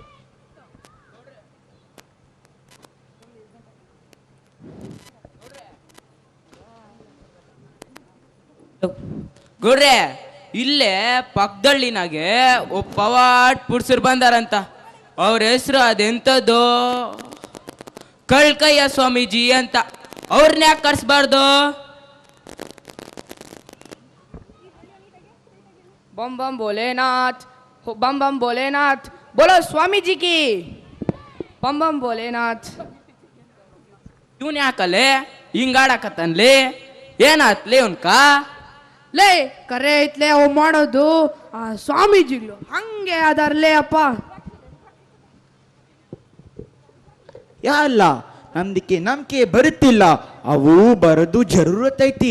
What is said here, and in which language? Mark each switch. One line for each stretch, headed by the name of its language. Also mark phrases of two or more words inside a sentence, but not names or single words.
Kannada: ಗುಡ್ರೆ, ಇಲ್ಲೇ ಪಕ್ಕದಳ್ಳಿನಾಗೆ ಒಬ್ಬ ಪವಾಡ್ ಪುರುಷರು ಬಂದಾರಂತ. ಅವ್ರ ಹೆಸರು ಅದೆಂಥದ್ದು, ಕಳ್ಕಯ್ಯ ಸ್ವಾಮೀಜಿ ಅಂತ. ಅವ್ರನ್ನ ಯಾಕೆ ಕರ್ಸ್ಬಾರ್ದು?
Hindi: बम बम भोलेनाथ, बम बम भोलेनाथ, बोलो स्वामी जी की बम बम भोलेनाथ.
Kannada: ಇವನ್ ಯಾಕಲ್ಲೇ ಹಿಂಗಾಡಕತ್ತನ್ಲಿ? ಏನಾತ್ಲಿ ಉನ್ಕ? ಲೇ ಕರೆ ಐತ್ಲೆ ಅವು ಮಾಡೋದು ಆ ಸ್ವಾಮೀಜಿಗಳು ಹಂಗೆ ಅದಾರ್ಲೇ ಅಪ್ಪ. ಯಾಲ್ಲ ನಮ್ದಕ್ಕೆ ನಂಬಿಕೆ ಬರುತ್ತಿಲ್ಲ, ಅವು ಬರೋದು ಜರೂರತ್ ಐತಿ.